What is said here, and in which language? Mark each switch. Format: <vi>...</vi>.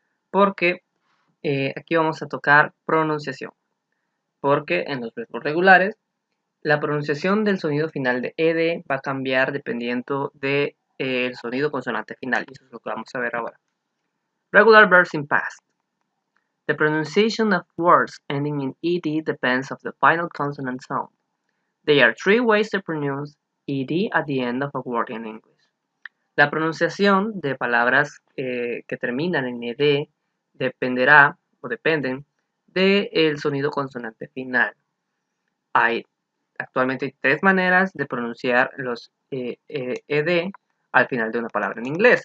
<es>Porque aquí vamos a tocar pronunciación. Porque en los verbos regulares, la pronunciación del sonido final de ed va a cambiar dependiendo del sonido consonante final. Y eso es lo que vamos a ver ahora.</es> <en>Regular verbs in past. The pronunciation of words ending in ed depends on the final consonant sound. There are three ways to pronounce ed at the end of a word in English.</en> <es>La pronunciación de palabras que terminan en ed dependerá o dependen del sonido consonante final. Hay actualmente tres maneras de pronunciar los ed al final de una palabra en inglés.</es>